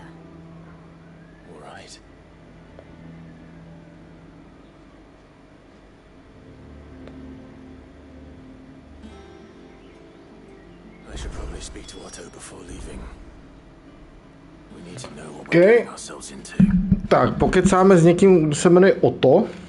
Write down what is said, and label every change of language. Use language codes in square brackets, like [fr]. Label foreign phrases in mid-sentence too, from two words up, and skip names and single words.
[en] All right. I should probably speak to Otto before leaving. We need to know what we're getting ourselves into. [cs] Tak, pokecáme s někým, kdo se jmenuje Otto.